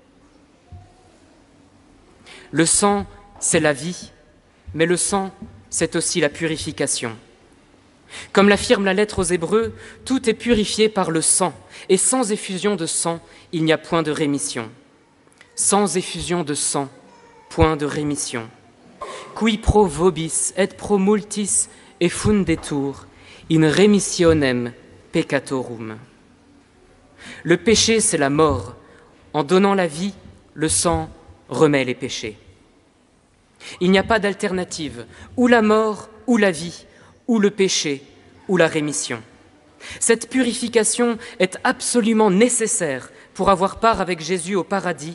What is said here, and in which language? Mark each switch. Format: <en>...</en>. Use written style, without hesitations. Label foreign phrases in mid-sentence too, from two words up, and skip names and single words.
<fr>Le sang, c'est la vie, mais le sang, c'est aussi la purification. Comme l'affirme la lettre aux Hébreux, tout est purifié par le sang, et sans effusion de sang, il n'y a point de rémission. Sans effusion de sang, point de rémission.</fr> <la>Qui pro vobis et pro multis effundetur in remissionem peccatorum.</la> <fr>Le péché, c'est la mort. En donnant la vie, le sang remet les péchés. Il n'y a pas d'alternative, ou la mort, ou la vie, ou le péché, ou la rémission. Cette purification est absolument nécessaire pour avoir part avec Jésus au paradis.</fr>